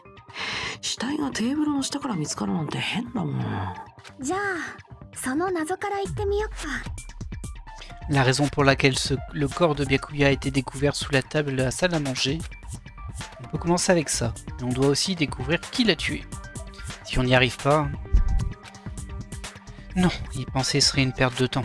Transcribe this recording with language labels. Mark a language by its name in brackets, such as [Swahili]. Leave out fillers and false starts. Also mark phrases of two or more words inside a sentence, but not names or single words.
[Japanese] 死体がテーブルの下から見つかるなんて変だもん。じゃあその謎から言ってみよっか。 [French] La raison pour laquelle le corps de Byakuya a été découvert sous la table de la salle à manger. On peut commencer avec ça. Et on doit aussi découvrir qui l'a tué. Si on n'y arrive pas... Non, y penser serait une perte de temps.